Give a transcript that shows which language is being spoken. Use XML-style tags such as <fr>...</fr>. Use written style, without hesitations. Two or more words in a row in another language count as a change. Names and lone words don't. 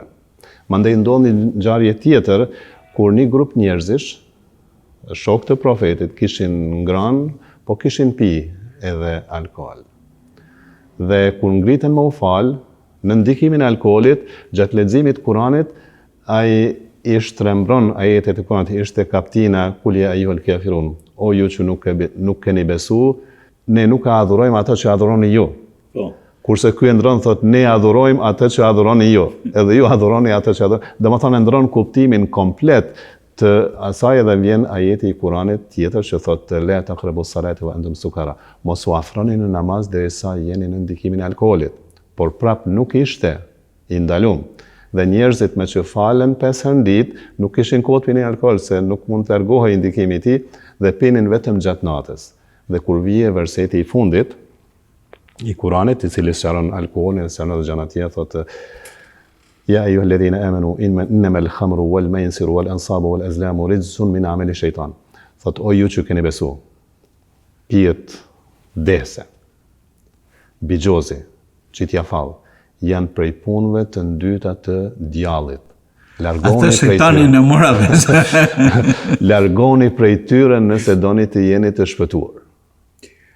<sq>Mandej ndodhi një ngjarje tjetër kur një grup njerëzish, shokë të profetit, kishin ngrënë, po kishin pi edhe alkool. Dhe kur ngriten më u fal, në ndikimin e alkoolit, gjatë leximit Kuranit, ai i shtrembron ajetet e Kuranit, ishte kaptina</sq> <ar>قل يا أيها الكافرون.</ar> <sq>O ju që nuk keni besu, ne nuk adhurojmë ato që adhuroni ju. Po. Kurse ky e ndron thot ne adhurojmë atë që adhuroni ju, edhe ju adhuroni atë që adhuroni. Domethënë ndron kuptimin komplet të asaj edhe vjen ajeti i Kuranit tjetër që thot</sq> <ar>لا تقربوا الصلاة وأنتم سكارى.</ar> <sq>Mos u afroni në namaz derisa jeni në ndikimin e alkoolit. Por prap nuk ishte i ndaluar. Dhe njerëzit me që falen 5 herë në ditë nuk kishin kohë të pinin alkool se nuk mund të largohej ndikimi i tij dhe pinin vetëm gjatë natës. Dhe kur vije verseti i fundit i Kuranit, i cili sqaron alkoolin, sqaron edhe gjëra të tjera, thotë</sq> <ar>يا أيها الذين آمنوا إنما الخمر والميسر والأنصاب والأزلام رجس من عمل الشيطان.</ar> <sq>Thotë o ju që keni besu, pijet dese, bigjozi, çitja fall, janë prej punëve të ndyta të djallit. Atë shejtani në mora vesh. Largoni prej tyre nëse doni të jeni të shpëtuar.</sq>